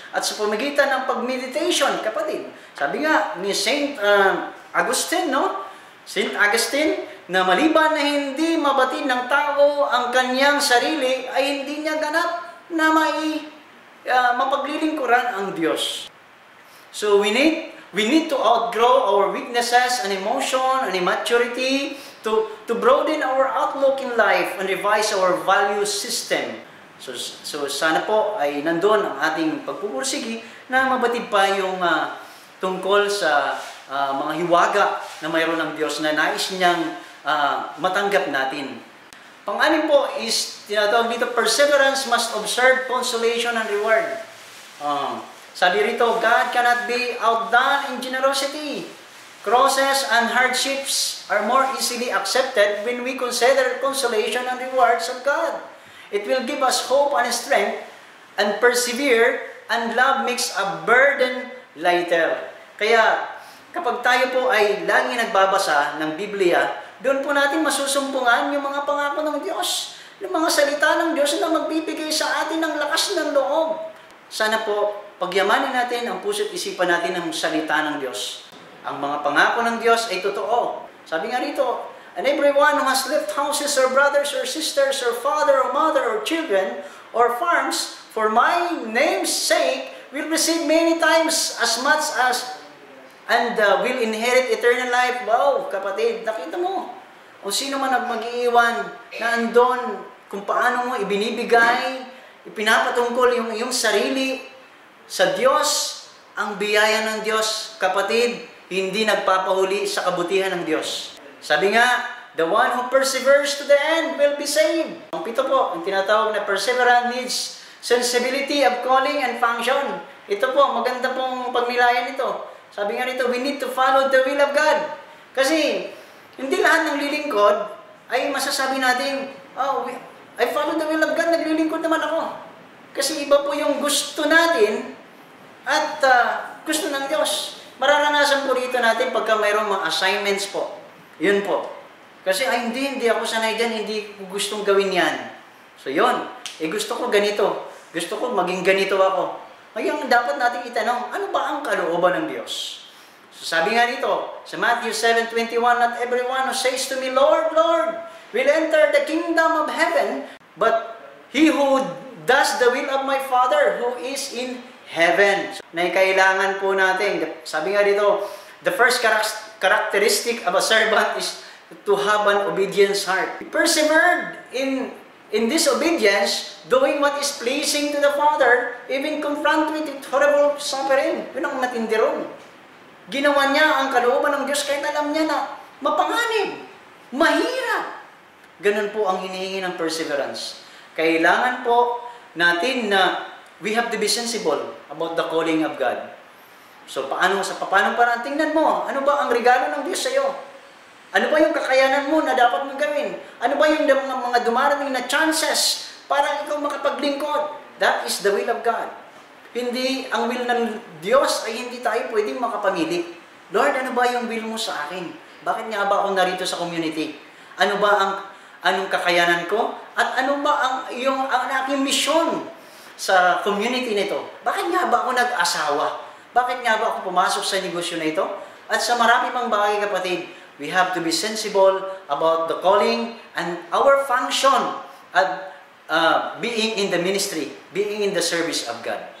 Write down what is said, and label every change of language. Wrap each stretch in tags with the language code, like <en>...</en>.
<tl>At sa pamagitan ng pag-meditation, kapatid. Sabi nga ni Saint Augustine, no? Saint Augustine, na maliban na hindi mabatid ng tao ang kanyang sarili, ay hindi niya ganap na mapaglilingkuran ang Diyos.</tl> <en>So we need to outgrow our weaknesses and emotion and immaturity to broaden our outlook in life and revise our value system.</en> <tl>So sana po ay nandun ang ating pagpupursigi na mabatid pa yung tungkol sa mga hiwaga na mayroon ng Diyos na nais niyang matanggap natin. Pang-anim po is, tinatawag dito,</tl> <en>perseverance must observe consolation and reward.</en> <tl>Sabi rito,</tl> <en>God cannot be outdone in generosity. Crosses and hardships are more easily accepted when we consider consolation and rewards of God. It will give us hope and strength and persevere and love makes a burden lighter.</en> <tl>Kaya, kapag tayo po ay lagi nagbabasa ng Biblia, doon po natin masusumpungan yung mga pangako ng Diyos, yung mga salita ng Diyos na magbibigay sa atin ng lakas ng loob. Sana po, pagyamanin natin ang puso't isipan natin ng salita ng Diyos. Ang mga pangako ng Diyos ay totoo. Sabi nga rito,</tl> <en>and everyone who has left houses or brothers or sisters or father or mother or children or farms for my name's sake will receive many times as much as and will inherit eternal life.</en> <tl>Wow, kapatid, nakita mo. Kung sino man ang mag-iiwan na andon, kung paano mo ibinibigay, ipinapatungkol yung iyong sarili sa Diyos, ang biyaya ng Diyos, kapatid, hindi nagpapahuli sa kabutihan ng Diyos. Sabi nga,</tl> <en>the one who perseveres to the end will be saved.</en> <tl>Ang pito po, ang tinatawag na</tl> <en>perseverance needs sensibility of calling and function.</en> <tl>Ito po, maganda pong pagnilayan ito. Sabi nga rito,</tl> <en>we need to follow the will of God.</en> <tl>Kasi, hindi lahat ng lilingkod ay masasabi natin, oh,</tl> <en>I follow the will of God,</en> <tl>naglilingkod naman ako. Kasi iba po yung gusto natin at gusto ng Diyos. Mararanasan po rito natin pagka mayroong mga assignments po. Yun po. Kasi, hindi ako sanay dyan, hindi ko gustong gawin yan. So, yun. Gusto ko ganito. Gusto ko maging ganito ako. Ngayon, dapat natin itanong, ano ba ang kalooban ng Diyos? So, sabi nga dito, sa</tl> <en>Matthew 7:21, not everyone who says to me, Lord, Lord, will enter the kingdom of heaven, but he who does the will of my Father who is in heaven.</en> <tl>So, kailangan po natin, sabi nga dito,</tl> <en>the first characteristic of a servant is to have an obedience heart. He persevered in this obedience, doing what is pleasing to the Father, even confronted with horrible suffering.</en> <tl>Yun ang matindi ron. Ginawa niya ang kalooban ng Diyos kahit alam niya na mapanganib, mahirap. Ganun po ang hinihingi ng perseverance. Kailangan po natin na</tl> <en>we have to be sensible about the calling of God.</en> <tl>So, paano parang tingnan mo, ano ba ang regalo ng Diyos sa iyo? Ano ba yung kakayanan mo na dapat mong gawin? Ano ba yung mga dumarating na chances para ikaw makapaglingkod?</tl> <en>That is the will of God.</en> <tl>Hindi, ang will ng Diyos ay hindi tayo pwedeng makapamili. Lord, ano ba yung will mo sa akin? Bakit nga ba ako narito sa community? Ano ba anong kakayanan ko? At ano ba ang aking misyon sa community nito? Bakit nga ba ako nag-asawa? Bakit nga ba ako pumasok sa negosyo na ito? At sa marami pang bagay, kapatid,</tl> <en>we have to be sensible about the calling and our function at being in the ministry, being in the service of God.</en>